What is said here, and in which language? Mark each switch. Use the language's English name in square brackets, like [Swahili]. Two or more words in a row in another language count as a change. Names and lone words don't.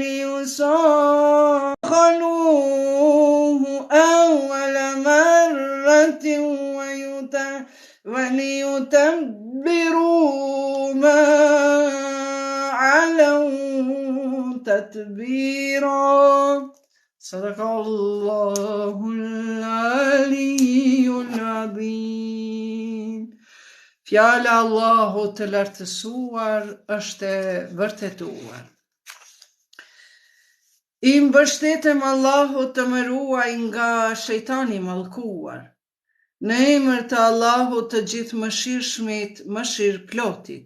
[Arabic] ليسخلوه أول مرة وليتبروا ما علوا تتبيرا صدق الله العلي العظيم. [Albanian] Fjala Allahut të lartësuar është e vërtetuar. I mbështetem Allahut të më ruaj nga shejtani mallkuar. Në emër të Allahut të gjithë mëshirshmit, mëshirëplotit.